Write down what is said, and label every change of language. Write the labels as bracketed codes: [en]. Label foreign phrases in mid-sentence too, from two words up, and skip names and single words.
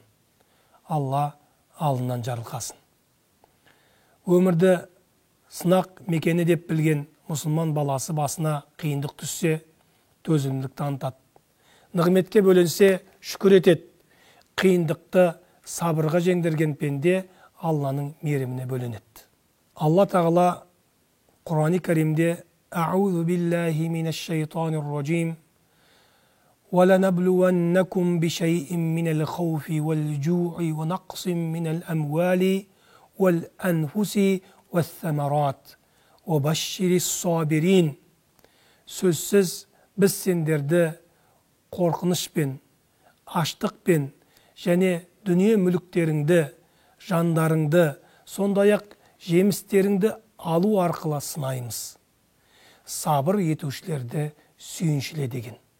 [kk] Алла алынан жарылқасын. Өмірді сынақ мекені деп білген мұсылман баласы басына қиындық түссе, төзімділік танытады. Нығметке бөленсе, шүкір етеді. Қиындықты сабырға жеңдірген пенде Алланың мейіріміне бөленеді. Алла тағала Құран-ы Кәримде [ar] «أعوذ بالله من الشيطان الرجيم. وَلَنَبْلُوَنَّكُمْ بِشَيْءٍ مِّنَ الْخَوْفِ وَالْجُوعِ وَنَقْصٍ مِّنَ الْأَمْوَالِ وَالْأَنْفُسِ وَالثَّمَرَاتِ وَبَشِّرِ الصَّابِرِينَ. [kk] Сөзсіз, біз сендерді қорқынышпен, аштықпен және дүние мүліктеріңді, жандарыңды, сондай-ақ жемістеріңді алу арқылы сынаймыз. Сабыр етушілерді сүйіншіле деген.